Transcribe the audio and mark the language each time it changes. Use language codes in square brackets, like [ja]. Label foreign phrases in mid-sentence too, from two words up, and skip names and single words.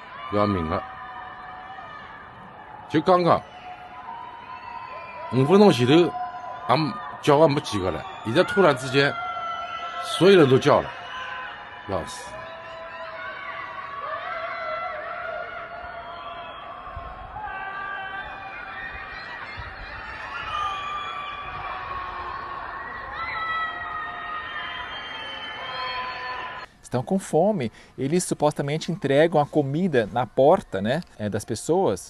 [zh] 要命了。就刚刚5分钟前头，俺叫我没几个了，现在突然之间，所有人都叫了，要死。 [pt] Estão com fome, eles supostamente entregam a comida na porta, né, das pessoas.